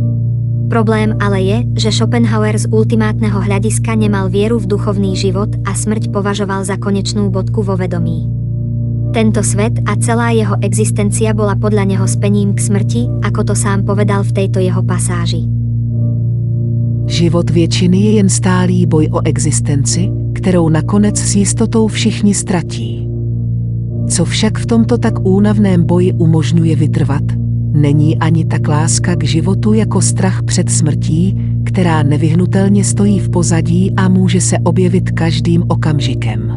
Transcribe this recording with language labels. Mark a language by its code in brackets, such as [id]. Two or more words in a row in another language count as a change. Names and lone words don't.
[sk] Problém ale je, že Schopenhauer z ultimátneho hľadiska nemal vieru v duchovný život a smrť považoval za konečnú bodku vo vedomí. Tento svet a celá jeho existencia bola podľa neho späním k smrti, ako to sám povedal v tejto jeho pasáži. [cs] Život většiny je jen stálý boj o existenci, kterou nakonec s jistotou všichni ztratí. Co však v tomto tak únavném boji umožňuje vytrvat, není ani tak láska k životu jako strach před smrtí, která nevyhnutelně stojí v pozadí a může se objevit každým okamžikem.